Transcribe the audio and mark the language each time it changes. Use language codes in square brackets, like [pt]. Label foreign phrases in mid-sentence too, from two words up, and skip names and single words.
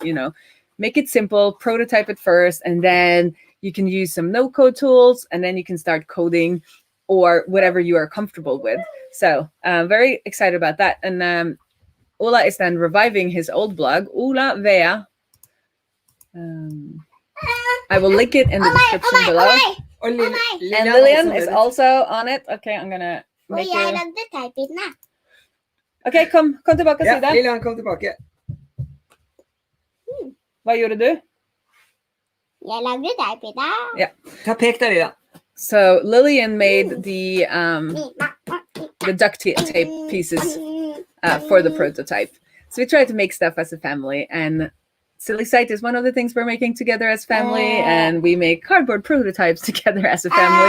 [en] You know, make it simple, prototype it first, and then you can use some no-code tools, and then you can start coding or whatever you are comfortable with. So I'm very excited about that. And Ula is then reviving his old blog, Ula Vea. I will link it in the description below. And Lillian is also on it. Okay, I'm gonna make [no] Og jeg [en] it. [no] lagde teipinne. Okay, kom tilbake og Ja, si det. Lillian, kom tilbake. Hva gjorde du? Jeg lagde teipinne. Ta pek der, Lillian. [en] So Lillian made the duct tape pieces for the prototype. So we tried to make stuff as a family, and Silly Sight is one of the things we're making together as family, and we make cardboard prototypes together as a family.